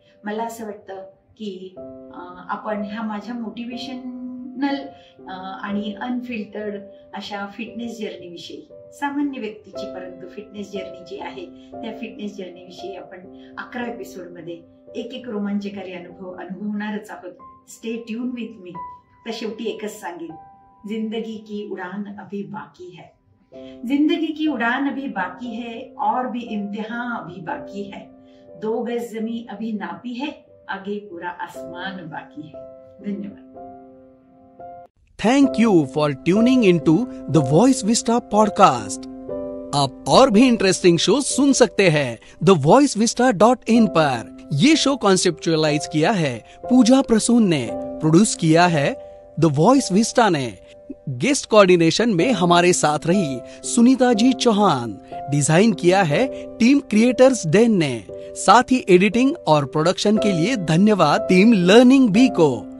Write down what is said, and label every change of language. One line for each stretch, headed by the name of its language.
Marathi: मला असं वाटतं की आपण ह्या माझ्या मोटिवेशनल आणि अनफिल्टर्ड अशा फिटनेस जर्नीविषयी, सामान्य व्यक्तीची परंतु फिटनेस जर्नी जी आहे त्या फिटनेस जर्नीविषयी आपण 11 एपिसोडमध्ये एक रोमांचकारी अनुभव अनुभवणारच आहोत.
English: Stay tune with me.
Hindi: तर शेवटी एकच सांगेन, जिंदगी की उड़ान अभी बाकी है, जिंदगी की उड़ान अभी बाकी है और भी इम्तिहान अभी बाकी है. 2 गज जमी अभी नापी है, आगे पूरा आसमान बाकी है. धन्यवाद.
English: Thank you for tuning into the Voice Vista podcast.
Hindi: आप और भी इंटरेस्टिंग शो सुन सकते हैं thevoicevista.in पर. ये शो कॉन्सेप्चुअलाइज किया है पूजा प्रसून ने, प्रोड्यूस किया है द वॉइस विस्टा ने. गेस्ट कोऑर्डिनेशन में हमारे साथ रही सुनीता जी चौहान. डिजाइन किया है टीम क्रिएटर्स डेन ने. साथ ही एडिटिंग और प्रोडक्शन के लिए धन्यवाद टीम लर्निंग बी को.